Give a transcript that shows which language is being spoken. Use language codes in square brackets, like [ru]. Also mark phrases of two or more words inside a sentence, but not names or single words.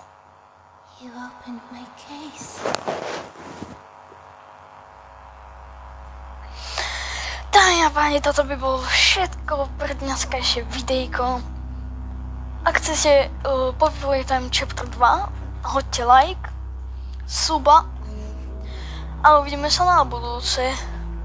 [en] You opened my case. [sk] Dámy a páni, toto by bolo všetko pre dneskajšie videjko. Ak chcete Poppy Playtime Chapter 2, hoďte like, suba a uvidíme sa na budúce.